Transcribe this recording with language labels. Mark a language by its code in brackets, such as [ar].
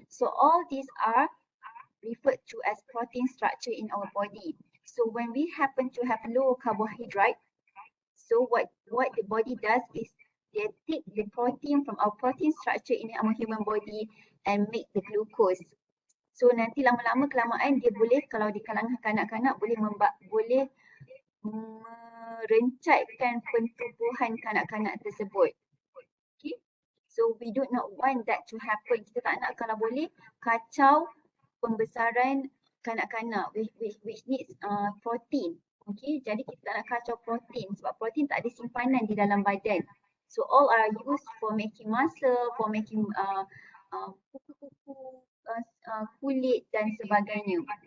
[en] So all these are referred to as protein structure in our body. So when we happen to have low carbohydrate, so what the body does is they take the protein from our protein structure in our human body and make the glucose. [ms] So nanti lama-lama kelamaan dia boleh, kalau di kalangan kanak-kanak boleh merencatkan pentubuhan kanak-kanak tersebut. [en] Okay. So we do not want that to happen. [ms] Kita tak nak kalau boleh kacau pembesaran kanak-kanak [en] which needs protein. [ms] Okay, jadi kita tak nak kacau protein sebab protein tak ada simpanan di dalam badan. [en] So all are used for making muscle, for making [ms] kuku-kuku, kulit dan sebagainya.